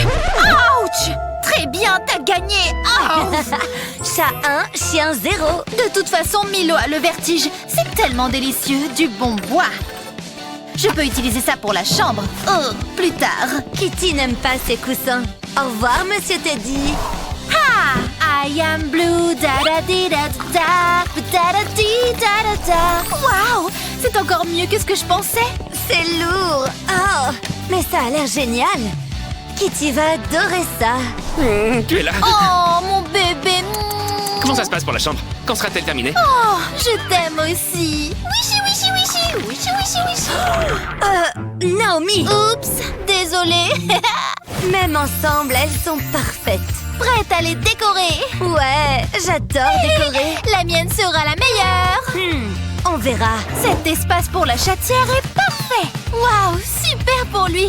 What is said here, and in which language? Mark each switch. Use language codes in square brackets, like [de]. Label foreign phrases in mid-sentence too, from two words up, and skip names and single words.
[fr] Ouch! Très bien, t'as gagné. Oh. Chat 1, chien 0. De toute façon, Milo a le vertige. C'est tellement délicieux, du bon bois. Je peux utiliser ça pour la chambre. Oh, plus tard. Kitty n'aime pas ses coussins. Au revoir, Monsieur Teddy. [en] Ah! I am blue, da-da-di-da-da, da-da-di-da-da-da. [fr] Waouh! C'est encore mieux que ce que je pensais. C'est lourd. Oh, mais ça a l'air génial. Kitty va adorer ça. Tu es là. Oh, mon bébé. Comment ça se passe pour la chambre? Quand sera-t-elle terminée? Oh, je t'aime aussi. Wishi, wishi, wishi, wishi, wishi, wishi. Naomi. Oups, désolée. Même ensemble, elles sont parfaites. Prête à les décorer. Ouais, j'adore décorer. La mienne sera la meilleure. On verra. Cet espace pour la chatière est parfait. Waouh, super pour lui.